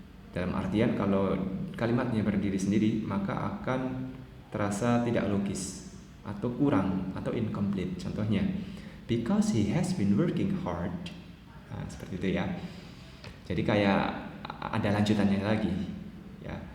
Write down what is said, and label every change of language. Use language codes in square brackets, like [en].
[id] Dalam artian kalau kalimatnya berdiri sendiri maka akan terasa tidak logis atau kurang atau incomplete. [en] Contohnya, because he has been working hard. [id] Nah, seperti itu ya. Jadi kayak ada lanjutannya lagi, ya.